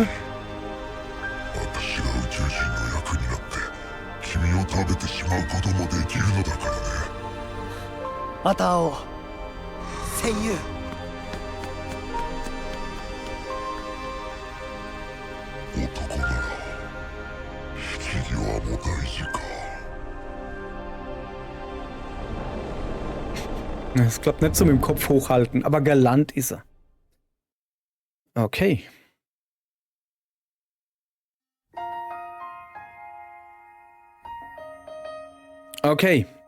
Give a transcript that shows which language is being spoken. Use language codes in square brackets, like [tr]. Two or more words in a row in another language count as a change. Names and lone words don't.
[ja] 私が宇宙人の役になって君を食べてしまうこともできるのだからね。また会おう、戦友。男なら引き際も大事か。 [de] Es klappt nicht so mit dem Kopf hochhalten, aber galant ist er. Okay. Okay.